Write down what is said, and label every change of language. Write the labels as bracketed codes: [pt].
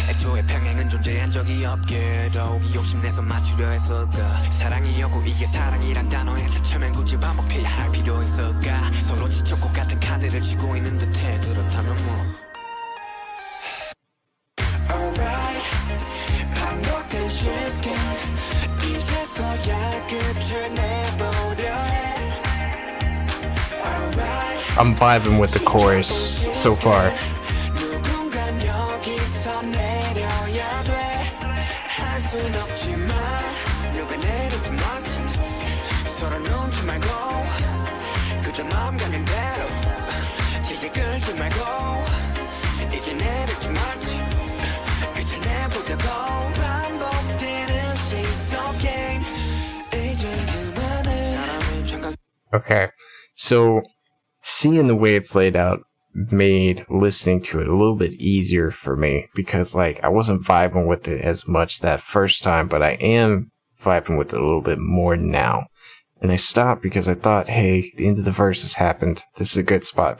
[ko] 애초에 평행은 존재한 적이 없게 더욱이 욕심내서 맞추려 했을까 사랑이었고 이게 사랑이란 단어에 차츰엔 굳이 반복해야 할 필요 있을까 서로 지쳤고 같은 카드를 쥐고 있는 듯해 그렇다면 뭐 Alright 반복된 시스템 이제서야 끝을 내보려 해 Alright [en] I'm vibing with the chorus so far. [ko] 누군간 여기서 내려야 돼 할 순 없지만 누가 내리든 말든 서로 눈치 말고 그저 마음 가는 대로 질질 끌지 말고 이제 내리지 말지 그저 내보자고 반복되는 SeeSaw game 이제 그만해 사람이 잠깐 [en] Okay, so seeing the way it's laid out made listening to it a little bit easier for me because like I wasn't vibing with it as much that first time, but I am vibing with it a little bit more now. And I stopped because I thought, hey, the end of the verses happened. This is a good spot.